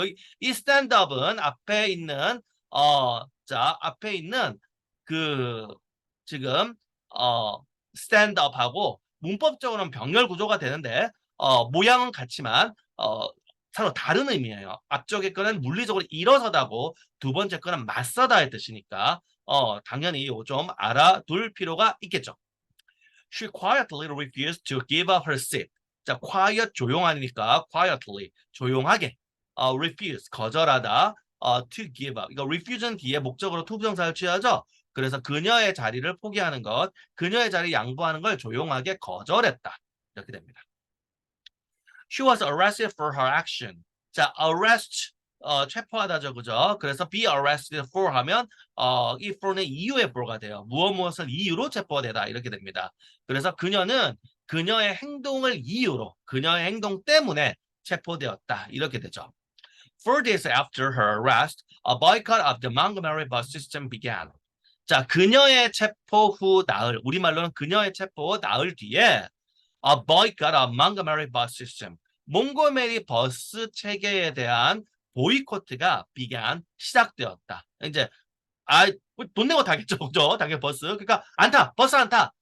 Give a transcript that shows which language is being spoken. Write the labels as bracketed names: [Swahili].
[Korean] 여기 이 스탠드업은 앞에 있는 자 앞에 있는 그 지금 스탠드업하고 문법적으로는 병렬 구조가 되는데 모양은 같지만 서로 다른 의미예요. 앞쪽의 거는 물리적으로 일어서다고 두 번째 거는 맞서다의 뜻이니까 당연히 좀 알아둘 필요가 있겠죠. [English] She quietly refused to give up her seat. 자, quiet [Korean] 조용하니까 [English] quietly [Korean] 조용하게 [English] refuse [Korean] 거절하다 [English] to give up. [Korean] 이거 refuse는 뒤에 목적으로 to 부정사를 취하죠. 그래서 그녀의 자리를 포기하는 것, 그녀의 자리 양보하는 걸 조용하게 거절했다. 이렇게 됩니다. [English] She was arrested for her action. [Korean] 자, arrest 체포하다죠, 그죠? 그래서 [English] be arrested for [Korean] 하면 이 for는 이유의 for가 돼요. 무엇을 이유로 체포되다 이렇게 됩니다. 그래서 그녀는 그녀의 행동을 이유로, 그녀의 행동 때문에 체포되었다 이렇게 되죠. [English] 4 days after her arrest, a boycott of the Montgomery bus system began. [Korean] 자, 그녀의 체포 후 나흘, 우리말로는 그녀의 체포 후 나흘 뒤에 [English] A boycott of Montgomery bus system. [Korean] 몽고메리 버스 체계에 대한 보이콧가 [English] began [Korean] 시작되었다. 이제 돈 내고 타겠죠, 그죠? 당연히 버스. 그러니까 안 타, 버스 안 타.